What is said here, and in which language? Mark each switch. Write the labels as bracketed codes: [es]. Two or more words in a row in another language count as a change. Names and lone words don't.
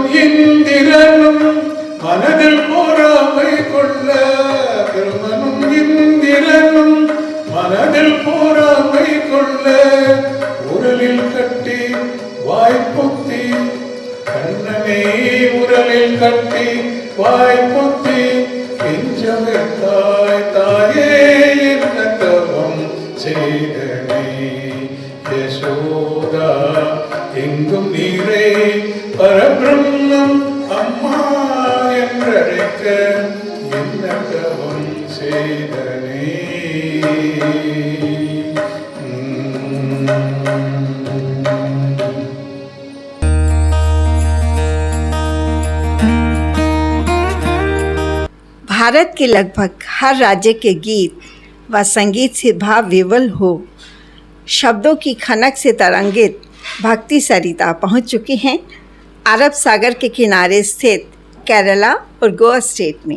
[ta] இந்திரனும் மனதில் போராமை கொள்ள பெருமனும் இந்திரனும் மனதில் போராமை கொள்ள உரலில் கட்டி வாய்ப்புத்தி கண்ணனை உரலில் கட்டி வாய்ப்புத்தி கெஞ்சமே தாயே என்ன தவம் செய்தனை யசோதா எங்கும் நீரை பரபிரம்மம் அம்மா என்றழைக்க என்ன தவம் செய்தனை [hi] भारत के लगभग हर राज्य के गीत व संगीत से भाव विवल हो शब्दों की खनक से तरंगित भक्ति सरिता पहुंच चुकी हैं अरब सागर के किनारे स्थित केरला और गोवा स्टेट में।